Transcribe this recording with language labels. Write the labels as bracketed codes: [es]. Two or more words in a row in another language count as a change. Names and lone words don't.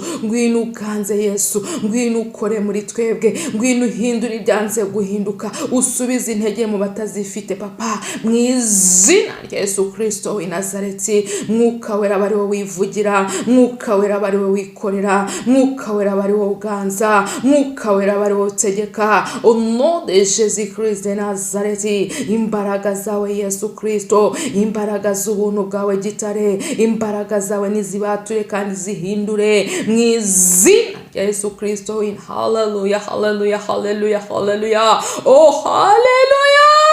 [rw] Ngwino uganze Yesu, ngwino ukore muri twebwe, ngwino uhindura ibyanze guhinduka, usubiza intege mu batazifite Papa, mu izina rya Yesu Kristo w'i Nazareti. Mwuka wera bari wowe wivugira, mwuka wera bari wowe wikorera, mwuka wera bari wowe uganza, mwuka wera bari wowe utegeka. [fr] Au nom de Jésus Christ de Nazareti, [rw] imbaraga zawe Yesu Kristo, imbaraga z'ubuntu bwawe gitare, imbaraga zawe nizibature kandi zihindure mu izina rya Yesu Kristo. Hallelujah, hallelujah, hallelujah, hallelujah. Oh, hallelujah.